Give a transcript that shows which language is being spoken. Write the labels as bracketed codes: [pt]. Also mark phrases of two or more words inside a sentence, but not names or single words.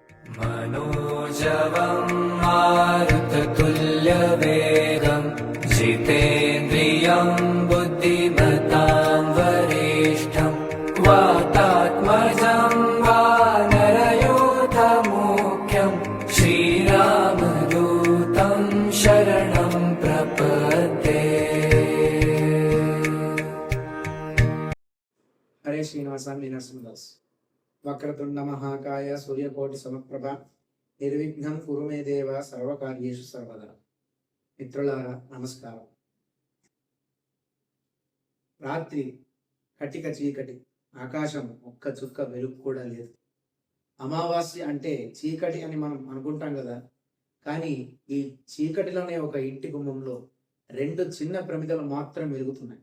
[sa] मनोजवं मारुततुल्यवेगं जितेन्द्रियं बुद्धिमतां वरिष्ठं वातात्मजं वानरयूथमुख्यं श्रीरामदूतं शरणं प्रपद्ये। हरे श्रीनिवासामि नरसिंहदास। वक्रतुंड महाकाय सूर्यकोटि समप्रभ निर्विघ्नं कुरु मे देव सर्वकार्येषु सर्वदा। [te] మిత్రులారా నమస్కారం. రాత్రి కటిక చీకటి, ఆకాశం ఒక్క చుక్క వెలుగు కూడా లేదు. అమావాస్య అంటే చీకటి అని మనం అనుకుంటాం కదా, కానీ ఈ చీకటిలోనే ఒక ఇంటి గుమ్మంలో రెండు చిన్న ప్రమిదలు మాత్రం వెలుగుతున్నాయి.